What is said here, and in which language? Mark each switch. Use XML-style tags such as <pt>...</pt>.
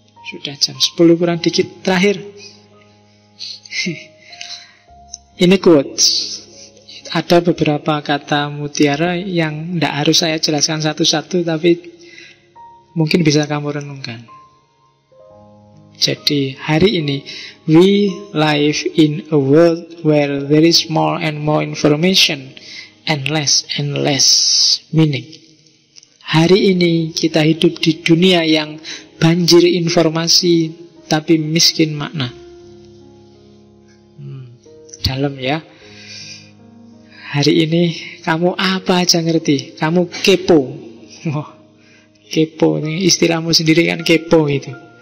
<id>Sudah jam 10 kurang dikit. Terakhir, ini quotes. Ada beberapa kata mutiara yang tidak harus saya jelaskan satu-satu, tapi mungkin bisa kamu renungkan. Jadi hari ini,</id> <en>we live in a world where there is more and more information and less meaning.</en> <id>Hari ini kita hidup di dunia yang banjir informasi tapi miskin makna. Dalam ya. Hari ini kamu apa aja ngerti. Kamu kepo. Kepo, istilahmu sendiri kan kepo itu.</id>